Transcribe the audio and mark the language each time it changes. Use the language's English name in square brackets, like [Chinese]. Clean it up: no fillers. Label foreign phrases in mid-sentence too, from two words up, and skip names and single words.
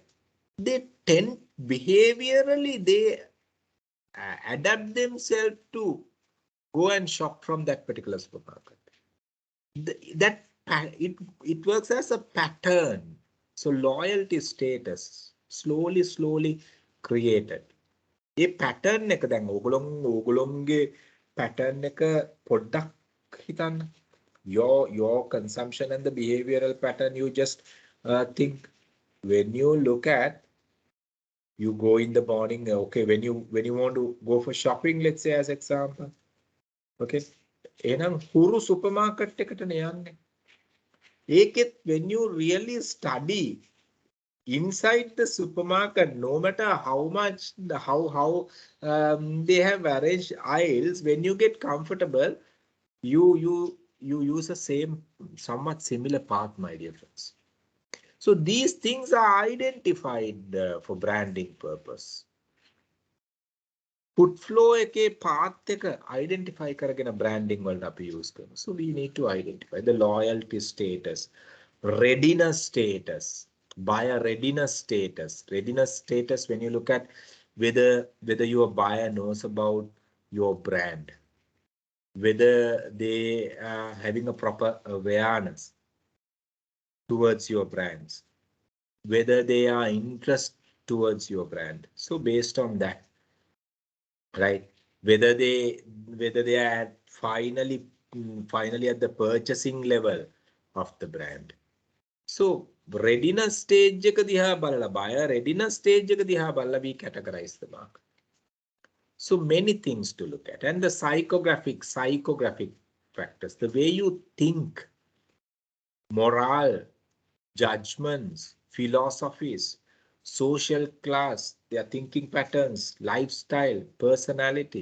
[English] They tend behaviorally, they adapt themselves to go and shop from that particular supermarket. That it works as a pattern. So loyalty status slowly created. [Sinhala] ඒ pattern එක දැන් ඕගොල්ලොන්ගේ pattern එක පොඩ්ඩක් හිතන්න. [English] Your consumption and the behavioral pattern, you just think when you look at, you go in the morning, okay, when you want to go for shopping, let's say as example, [Sinhala] okay, එහෙනම් හුරු supermarket එකටනේ යන්නේ. [English] ඒකෙත් when you really study inside the supermarket, no matter how much how they have arranged aisles, when you get comfortable, you use the same somewhat similar path, my dear friends. So these things are identified for branding purpose. Put flow [Sinhala] එකේ path එක identify කරගෙන branding වලට අපි use කරනවා. [English] So we need to identify the loyalty status, readiness status, buyer readiness status. Readiness status, when you look at whether your buyer knows about your brand, whether they are having a proper awareness towards your brands, whether they are interested towards your brand. So based on that, right, whether they are finally at the purchasing level of the brand. So readiness stage [Sinhala] එක දිහා බලලා, [English] buyer readiness stage [Sinhala] එක දිහා බලලා [English] we categorize the market. So many things to look at. And the psychographic factors, the way you think, morale, judgments, philosophies, social class, their thinking patterns, lifestyle, personality.